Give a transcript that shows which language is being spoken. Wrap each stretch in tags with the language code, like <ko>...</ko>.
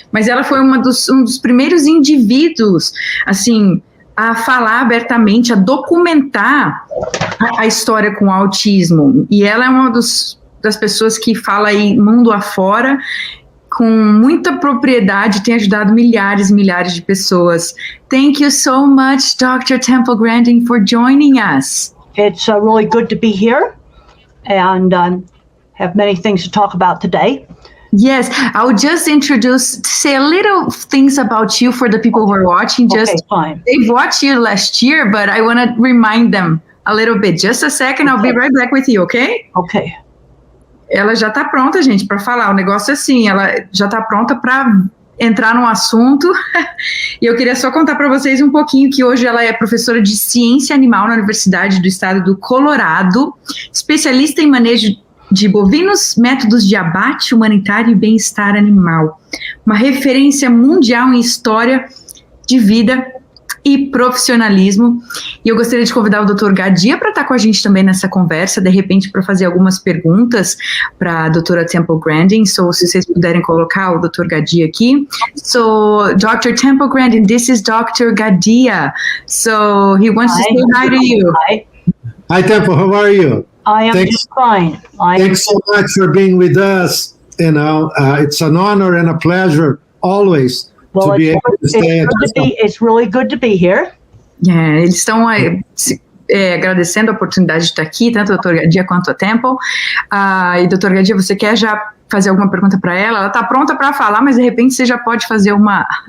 <pt>Mas ela foi um dos primeiros indivíduos, assim, a falar abertamente, a documentar a história com o autismo. E ela é uma das pessoas que fala aí mundo afora, com muita propriedade, tem ajudado milhares e milhares de pessoas.</pt> <en>Thank you so much, Dr. Temple Grandin, for joining us. It's really good to be here and have many things to talk about today. Yes, I'll just say a little things about you for the people who are watching. Fine. They've watched you last year, but I want to remind them a little bit. Just a second, I'll be right back with you, okay? Okay.</en> <pt>Ela já está pronta, gente, para falar. O negócio é assim, ela já está pronta para entrar no assunto. E eu queria só contar para vocês um pouquinho que hoje ela é professora de ciência animal na Universidade do Estado do Colorado, especialista em manejo de bovinos, métodos de abate humanitário e bem-estar animal. Uma referência mundial em história de vida e profissionalismo. E eu gostaria de convidar o Dr. Gadia para estar com a gente também nessa conversa, de repente para fazer algumas perguntas para a doutora Temple Grandin. Se vocês puderem colocar o Dr. Gadia aqui.</pt> <en>So, Dr. Temple Grandin, this is Dr. Gadia. So, he wants to say hi to you. Hi, Temple, how are you? I am just fine. Thanks so much for being with us. You know, it's an honor and a pleasure always to be able to stay at this. It's really good to be here.</en> <pt>Eles estão agradecendo a oportunidade de estar aqui, tanto o Dr. Gadia quanto a Temple. E, Dr. Gadia, você quer já fazer alguma pergunta para ela? Ela está pronta para falar, mas de repente você já pode fazer uma...</pt>